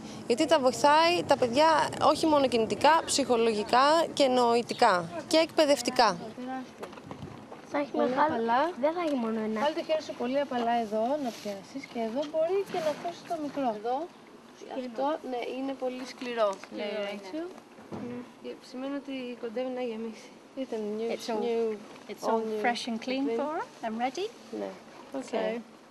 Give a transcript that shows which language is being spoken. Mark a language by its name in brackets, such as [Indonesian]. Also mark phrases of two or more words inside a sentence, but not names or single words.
[Greek] Γιατί τα βοηθάει τα παιδιά όχι μόνο κινητικά, ψυχολογικά και νοητικά και εκπαιδευτικά. Θα έχει μεγάλο. Δεν θα έχει μόνο ένα. Βάλει το χέρι σου πολύ απαλά εδώ να πιάσεις και εδώ μπορεί και να αφήσεις το μικρό. Εδώ, αυτό ναι, είναι πολύ σκληρό, λέει ο Rachel. Σημαίνει ότι κοντεύει να γεμίσει. [English] It's all fresh and clean for her and ready. [Greek] Ναι, [English] So,